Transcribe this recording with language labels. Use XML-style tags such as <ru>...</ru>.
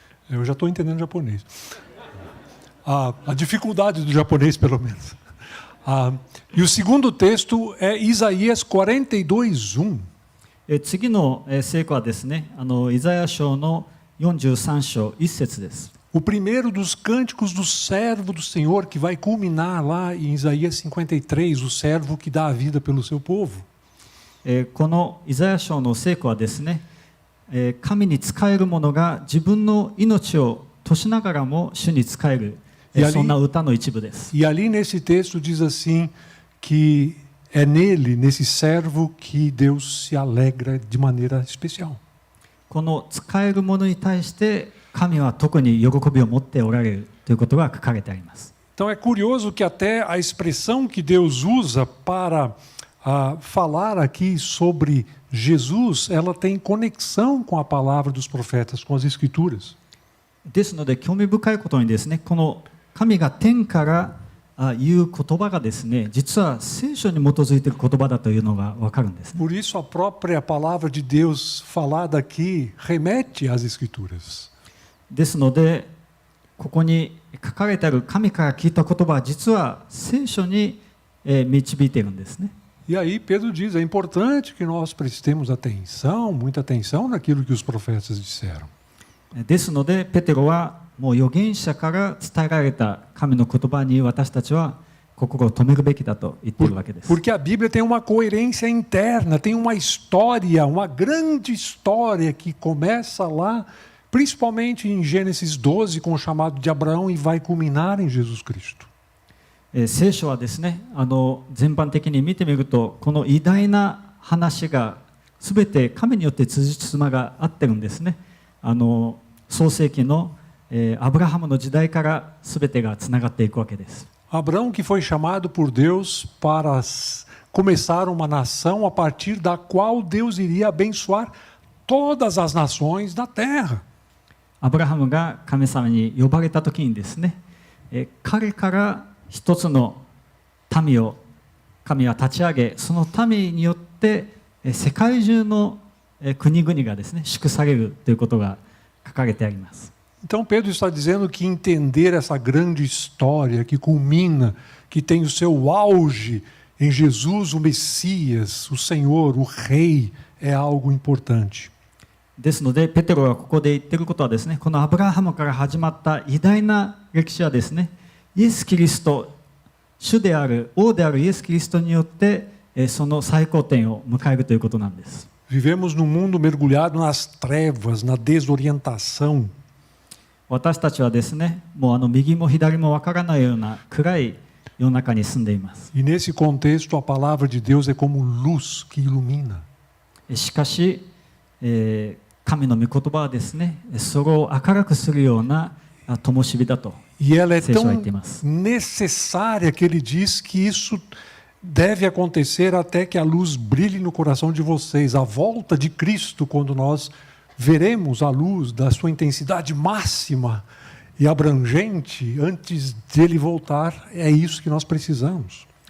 <pt>Eu já estou entendendo japonês. A dificuldade do japonês, pelo menos. E o segundo texto é Isaías 42:1.</pt> <ja>次の聖句はですね、イザヤ書の43章1節です。</ja> <pt>O primeiro dos cânticos do servo do Senhor, que vai culminar lá em Isaías 53, o servo que dá a vida pelo seu povo.</pt> <ja>このイザヤ書の聖句はですね、神に仕える者が自分の命を賭しながらも主に仕える、そんな歌の一部です。</ja> <pt>E ali nesse texto diz assim que é nele, nesse servo, que Deus se alegra de maneira especial.</pt> <ja>この仕える者に対して神は特に喜びを持っておられるということが書かれてあります。</ja> <pt>Então é curioso que até a expressão que Deus usa para falar aqui sobre Jesus, ela tem conexão com a palavra dos profetas, com as Escrituras.</pt> <ja>ですので興味深いことにですね、この神が天から言う言葉がですね、実は聖書に基づいている言葉だというのが分かるんですね。</ja> <pt>Por isso a própria palavra de Deus falada aqui remete às Escrituras.</pt> <ja>ですので、ここに書かれてある神から聞いた言葉は実は聖書に導いているんですね。</ja> <pt>E aí Pedro diz, é importante que nós prestemos atenção, muita atenção naquilo que os profetas disseram.</pt> <ja>ですので、ペテロはもう預言者から伝えられた神の言葉に私たちは心を止めるべきだと言っているわけです。</ja> <pt>Porque a Bíblia tem uma coerência interna, tem uma história, uma grande história que começa lá, principalmente em Gênesis 12, com o chamado de Abraão, e vai culminar em Jesus Cristo.</pt> <ja>聖書はですね、全般的に見てみると、この偉大な話がすべて神によって辻褄が合ってるんですね。創世記のアブラハムの時代からすべてがつながっていくわけです。</ja> <pt>Abraão, que foi chamado por Deus para começar uma nação a partir da qual Deus iria abençoar todas as nações da terra.</pt> <ja>アブラハムが神様に呼ばれた時にですね、彼から一つの民を神は立ち上げ、その民によって世界中の国々がですね祝されるということが書かれてあります。</ja> <pt>Então Pedro está dizendo que entender essa grande história que culmina, que tem o seu auge em Jesus, o Messias, o Senhor, o Rei, é algo importante.</pt> <ja>ですのでペテロがここで言っていることはですね、このアブラハムから始まった偉大な歴史はですね、イエス・キリスト、主である王であるイエス・キリストによってその最高点を迎えるということなんです。</ja> <pt>Vivemos num mundo mergulhado nas trevas, na desorientação.</pt> <ja>私たちはですね、もう右も左もわからないような暗い世の中に住んでいます。</ja> <pt>E nesse contexto a palavra de Deus é como luz que ilumina.</pt> <ja>しかし、神の御言葉はですね、それを明るくするような灯火だと</ja> <pt>E ela é</pt> <ja>聖書は言っ</ja> <pt>tão</pt> <ja>ています。</ja> <pt>necessária que ele diz que isso deve acontecer até que a luz brilhe no coração de vocês. A volta de Cristo, quando nós veremos a luz da sua intensidade máxima e abrangente antes de ele voltar, é isso que nós precisamos.</pt>